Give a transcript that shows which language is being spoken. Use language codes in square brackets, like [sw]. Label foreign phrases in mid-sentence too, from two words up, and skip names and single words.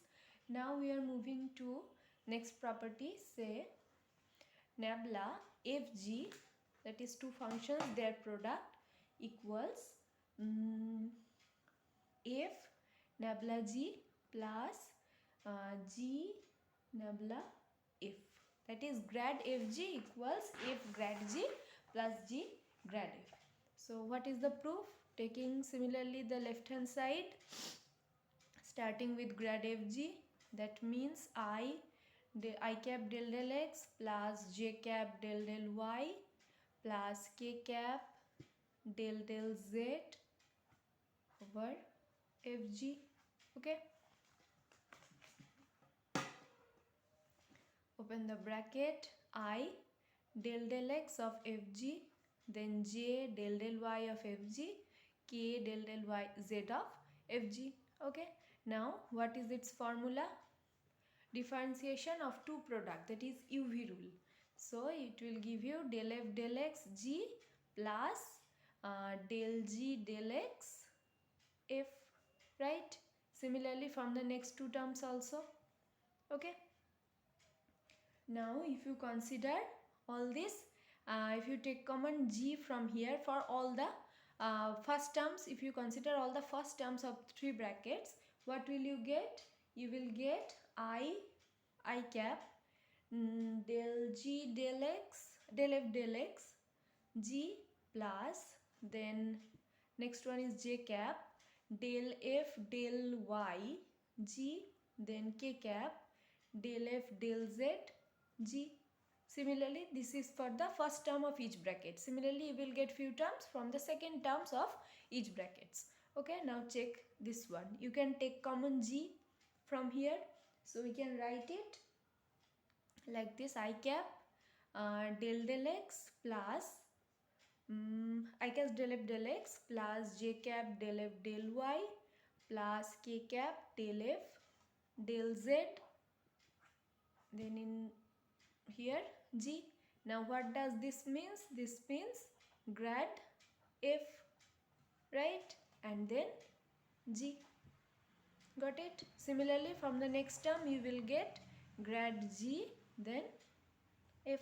[en] Now we are moving to next property, say nabla fg, that is two functions, their product equals f nabla g plus g nabla f, that is grad fg equals f grad g plus g grad f. So what is the proof? Taking similarly the left hand side, starting with grad fg, that means I cap del del x plus j cap del del y plus k cap del del z over fg. Okay, open the bracket, I del del x of fg, then j del del y of fg, k del del y z of fg. Okay, now what is its formula? Differentiation of two product, that is UV rule. So it will give you del f del x g plus del g del x f, right? Similarly from the next two terms also. Okay, now if you consider all this, if you take common g from here for all the first terms, if you consider all the first terms of three brackets, what will you get? You will get I cap del G del X del F del X G plus, then next one is J cap del F del Y G, then K cap del F del Z G. Similarly, this is for the first term of each bracket. Similarly, you will get few terms from the second terms of each brackets. Okay, now check this one. You can take common G from here. So we can write it like this: I cap del del X plus I cap del F del X plus J cap del F del Y plus K cap del F del Z, then in here G. Now what does this means? This means grad F, right? And then G. Got it? Similarly, from the next term you will get grad G, then F.